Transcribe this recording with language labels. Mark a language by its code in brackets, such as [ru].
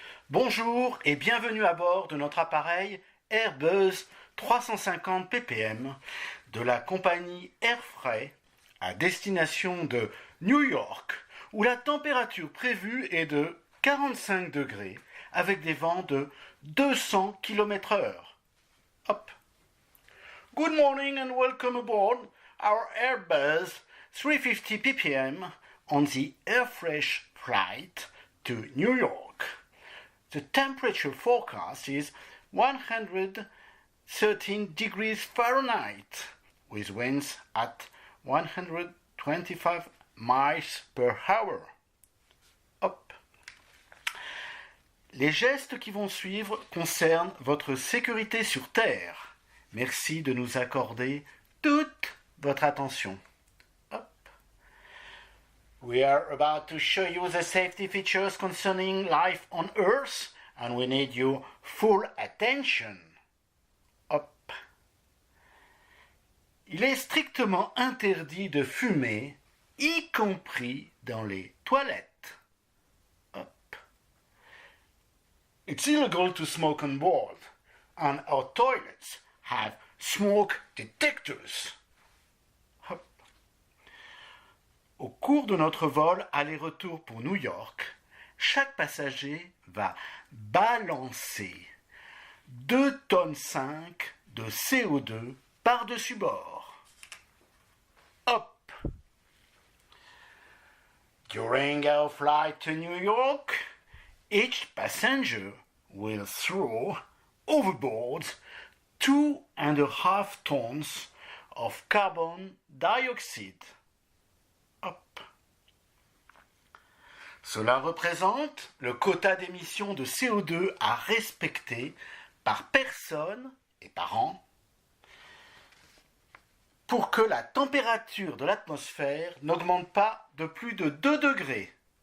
[fr] Bonjour et bienvenue à bord de notre appareil Airbus 350 ppm de la compagnie Airfray à destination de New York où la température prévue est de 45 degrés avec des vents de 200 km/h. Hop. [en] Good morning and welcome aboard our Airbus 350 ppm on the Airfresh flight to New York. The temperature forecast is 113 degrees Fahrenheit with winds at 125 miles per hour. Hop. [fr] Les gestes qui vont suivre concernent votre sécurité sur Terre. Merci de nous accorder toute votre attention. Hop. [en] We are about to show you the safety features concerning life on Earth, and we need your full attention. Hop. [fr] Il est strictement interdit de fumer, y compris dans les toilettes. Hop. [en] It's illegal to smoke on board, and our toilets have smoke detectors. Hop. [fr] Au cours de notre vol aller-retour pour New York, chaque passager va balancer 2,5 tonnes de CO2 par-dessus bord. Hop! [en] During our flight to New York, each passenger will throw overboard 2.5 tons of carbon dioxide. Hop. [fr] Cela représente le quota d'émissions de CO2 à respecter par personne et par an pour que la température de l'atmosphère n'augmente pas de plus de 2 degrés.